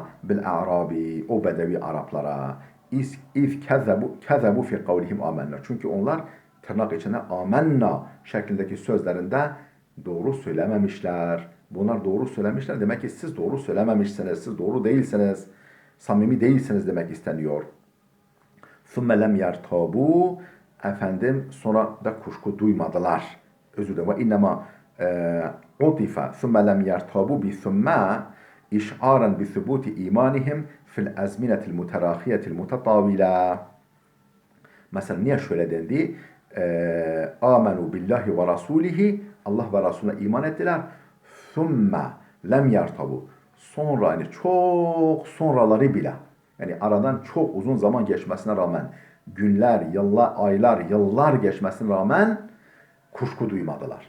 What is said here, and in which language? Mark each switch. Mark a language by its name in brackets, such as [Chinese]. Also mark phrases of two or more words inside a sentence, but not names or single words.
[Arabic] بالأعراب, [Turkish] o bedevi Araplara. [Arabic] إذ كذبوا في قولهم آمنا. [Turkish] Çünkü onlar tırnak içinde amennâ şeklindeki sözlerinde doğru söylememişler. Bunlar doğru söylemişler. Demek ki siz doğru söylememişsiniz. Siz doğru değilsiniz. Samimi değilsiniz demek isteniyor. [Arabic] ثُمَّ لَمْ يَرْتَابُوا. [Turkish] Sonra da kuşku duymadılar. Özür dilerim. [Arabic] وإنما عطف ثُمَّ لَمْ يَرْتَابُوا بِثُمَّا إشعارا بثبوت إيمانهم في الأزمنة المتراخية المتطاولة. [Turkish] Mesela niye şöyle dendi? [Arabic] آمنوا بالله ورسوله. [Turkish] Allah ve Resulüne iman ettiler. [Arabic] ثم لم يرتابوا. [Turkish] Sonra, yani çok sonraları bile, yani aradan çok uzun zaman geçmesine rağmen, günler, yıllar, aylar, yıllar geçmesine rağmen kuşku duymadılar.